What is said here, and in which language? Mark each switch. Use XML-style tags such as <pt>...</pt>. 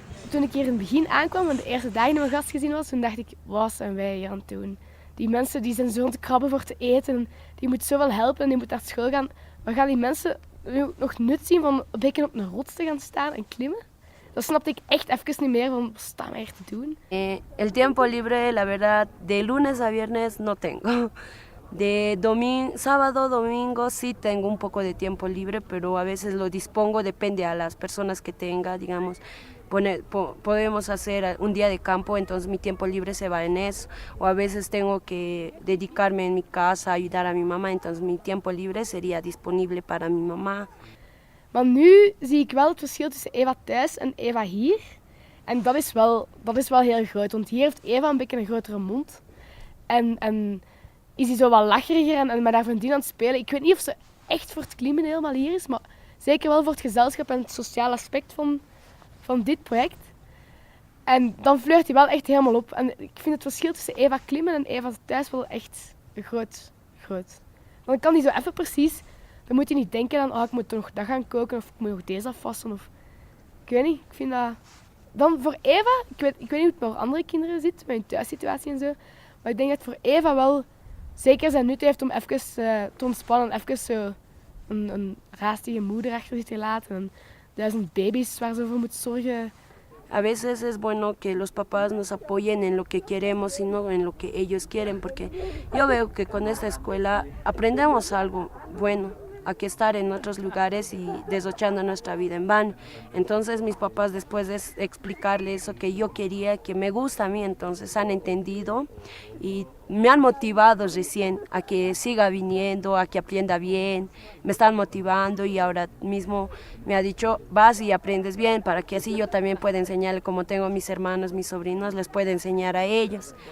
<nl>Toen ik hier in het begin aankwam en de eerste dagen in mijn gastgezin was, toen dacht ik, wat zijn wij hier aan het doen? Die mensen die zijn zo aan het krabben voor te eten en die moeten zoveel helpen en die moeten naar school gaan. Maar gaan die mensen nog nut zien van een beetje op een rots te gaan staan en klimmen? Dat snapte ik echt even niet meer van, wat staan wij hier te doen?</nl> <es>El tiempo libre, la verdad, de lunes a viernes no tengo. De sábado, domingo sí tengo un poco de tiempo libre, pero a veces lo dispongo, depende a las personas que tenga, digamos. Podemos hacer un día de campo, entonces mi tiempo libre se va en eso. O a veces tengo que dedicarme en mi casa, ayudar a mi mamá, entonces mi tiempo libre sería disponible para mi mamá.</es> <nl>Maar nu zie ik wel het verschil tussen Eva thuis en Eva hier. En dat is wel heel groot, want hier heeft Eva een beetje een grotere mond. En is hij zo wat lacheriger en met haar vriendin aan het spelen. Ik weet niet of ze echt voor het klimmen helemaal hier is, maar zeker wel voor het gezelschap en het sociale aspect van dit project. En dan flirt hij wel echt helemaal op. En ik vind het verschil tussen Eva klimmen en Eva thuis wel echt groot. Want dan kan hij zo even precies... Dan moet je niet denken aan, ik moet nog dat gaan koken of ik moet nog deze afwassen. Of... Ik weet niet, ik vind dat... Dan voor Eva, ik weet niet hoe het voor andere kinderen zit, met hun thuissituatie en zo. Maar ik denk dat voor Eva wel zeker zijn nut heeft om even te ontspannen. Even zo een raastige moeder achter zich te laten. En 1000 baby's waar ze voor moet zorgen.</nl> <es>A veces es bueno que los papás nos apoyen en lo que queremos y no en lo que ellos quieren, porque yo veo que con esta escuela aprendemos algo bueno, a que estar en otros lugares y desochando nuestra vida en vano. Entonces mis papás, después de explicarle eso que yo quería, que me gusta a mí, entonces han entendido y me han motivado recién a que siga viniendo, a que aprenda bien, me están motivando y ahora mismo me ha dicho, vas y aprendes bien para que así yo también pueda enseñarle, como tengo a mis hermanos, mis sobrinos, les puedo enseñar a ellos.</es>